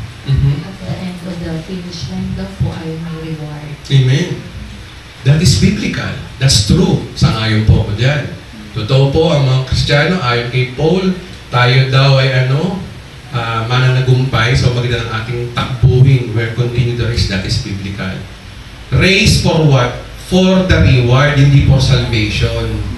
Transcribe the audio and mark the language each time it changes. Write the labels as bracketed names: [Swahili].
[English] At the end of the finish line [Filipino] daw po ay may [English] reward. Amen. That is biblical. That's true. [Filipino] Sangayon po ako dyan. Totoo po ang mga Kristiyano, ayon kay Paul, tayo daw ay mananagumpay sa magitan ng ating takbuhin [English] where continue the race. That is biblical. Race for what? For the reward, [Filipino] hindi [English] for salvation.